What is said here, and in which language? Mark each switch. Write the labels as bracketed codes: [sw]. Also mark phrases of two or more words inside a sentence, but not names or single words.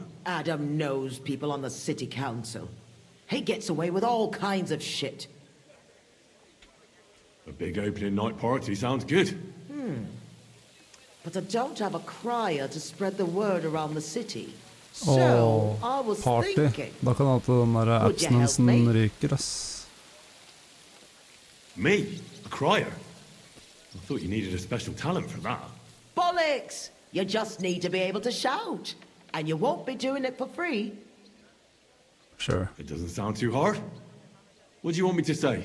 [en] Adam knows people on the city council. He gets away with all kinds of shit. A big opening night party sounds good. But I don't have a crier to spread the word around the city. So, I was party. thinking, [no] Da kan alltid den der abstinensen ryker, ass. [en] Me? A crier? I thought you needed a special talent for that. bollocks! You just need to be able to shout. And you won't be doing it for free. Sure. It doesn't sound too hard. What do you want me to say?